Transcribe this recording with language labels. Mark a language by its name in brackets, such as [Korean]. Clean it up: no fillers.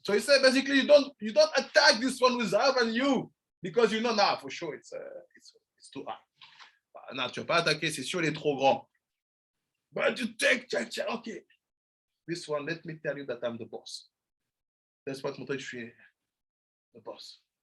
[English] So he said, basically, you don't attack this one who's higher than you because you know, nah, for sure, it's too high. [French] Non, tu ne vas pas attaquer, c'est sûr, il est trop grand. [English] But you take, okay. This one, let me tell you that I'm the boss. [French] Laisse-moi te montrer que je suis le boss.